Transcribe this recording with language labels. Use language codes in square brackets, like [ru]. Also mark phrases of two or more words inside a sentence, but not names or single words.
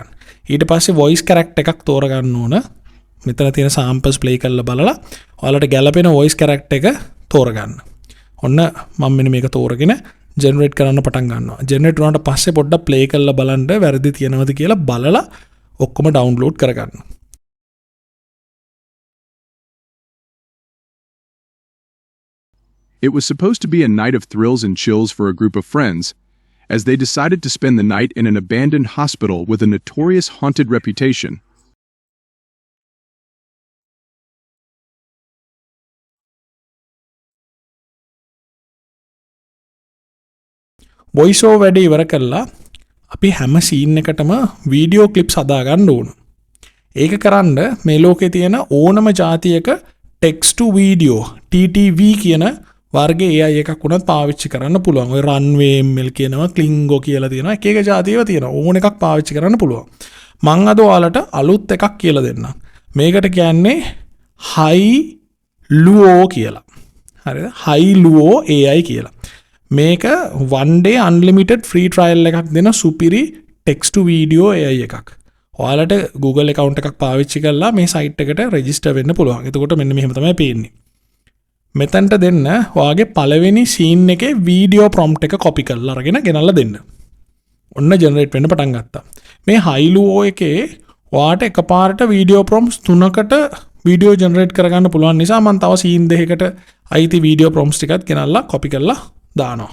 [si] ඊට පස්සේ [en] voice character [si] එකක් තෝරගන්න ඕන. මෙතන තියෙන samples play කරලා බලලා ඔයාලට ගැලපෙන [en] voice character [si] එක තෝරගන්න. ඔන්න මම මෙන්න මේක තෝරගෙන ජෙනරේට් කරන්න පටන් ගන්නවා. ජෙනරේට් වුණාට පස්සේ පොඩ්ඩක් ප්ලේ කරලා බලන්න වැරදි තියෙනවද කියලා බලලා ඔක්කොම ඩවුන්ලෝඩ් කරගන්න. [en] It was supposed to be a night of thrills and chills for a group of friends, as they decided to spend the night in an abandoned hospital with a notorious haunted reputation. voice over [si] වැඩ ඉවර කළා අපි හැම සීන් එකටම [en] video clips [si] හදා ගන්න ඕන. ඒක කරන්න මේ ලෝකේ තියෙන ඕනම જાතියක [en] text to video [si] TTV කියන වර්ගයේ AI එකක් උනත් පාවිච්චි කරන්න පුළුවන්. ඔය runway ML කියනවා, Klingo කියලා තියෙනවා. එක එක જાතියව තියෙනවා. ඕන එකක් පාවිච්චි කරන්න පුළුවන්. මං අද ඔයාලට අලුත් එකක් කියලා දෙන්නම්. මේකට කියන්නේ Hi-Luo කියලා. හරිද? Hi-Luo AI කියලා. මේක [en] one day unlimited free trial [si] එකක් දෙන සුපිරි [en] text to video AI [si] එකක්. ඔයාලට Google account එකක් පාවිච්චි කරලා මේ site එකට register වෙන්න පුළුවන්. එතකොට මෙන්න මෙහෙම තමයි පේන්නේ. මෙතනට දෙන්න ඔයාගේ පළවෙනි scene එකේ [en] video prompt [si] එක copy කරලා අරගෙන ගෙනල්ලා දෙන්න. ඔන්න generate වෙන්න පටන් ගත්තා. මේ Hi-Luo එකේ ඔයාට එකපාරට [en] video prompts [si] 3කට [en] video generate [si] කරගන්න පුළුවන් නිසා මම තව scene දෙකකට අයිති [en] video prompts [si] ටිකත් ගෙනල්ලා copy කරලා දානවා.